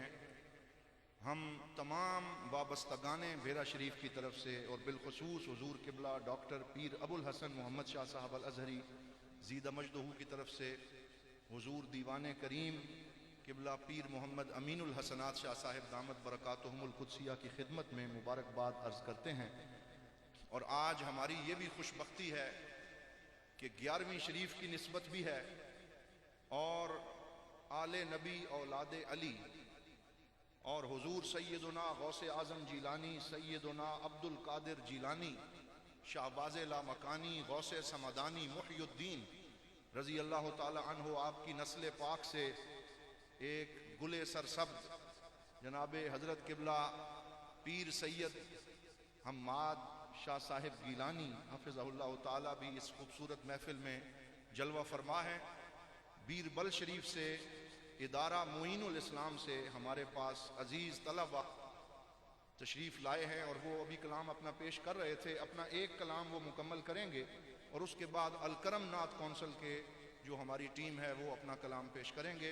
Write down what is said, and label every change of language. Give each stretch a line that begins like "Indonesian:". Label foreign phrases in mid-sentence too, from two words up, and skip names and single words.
Urdu: ہم تمام وابستگانِ بھیرہ شریف کی طرف سے اور بالخصوص حضور قبلہ ڈاکٹر پیر ابوالحسن محمد شاہ صاحب ال ازہری زیدہ مجدہٗ کی طرف سے حضور دیوان کریم قبلہ پیر محمد امین الحسنات شاہ صاحب دامت برکاتہم القدسیہ کی خدمت میں مبارکباد عرض کرتے ہیں. اور آج ہماری یہ بھی خوش بختی ہے کہ 11ویں شریف کی نسبت بھی ہے اور آلِ نبی اولادِ علی اور حضور سیدنا غوثِ اعظم جیلانی، سیدنا عبدالقادر جیلانی، شہبازِ لامکانی, غوثِ صمدانی، محی الدین رضی اللہ تعالیٰ عنہ آپ کی نسلِ پاک سے ایک گلِ سرسبز جنابِ حضرت قبلہ پیر سید حماد شاہ صاحب گیلانی حفظہ اللہ تعالیٰ بھی اس خوبصورت محفل میں جلوہ فرما ہے. بیربل شریف سے ادارہ معین الاسلام سے ہمارے پاس عزیز طلبہ تشریف لائے ہیں اور وہ ابھی کلام اپنا پیش کر رہے تھے. اپنا ایک کلام وہ مکمل کریں گے اور اس کے بعد الکرم ناتھ کونسل کے جو ہماری ٹیم ہے وہ اپنا کلام پیش کریں گے.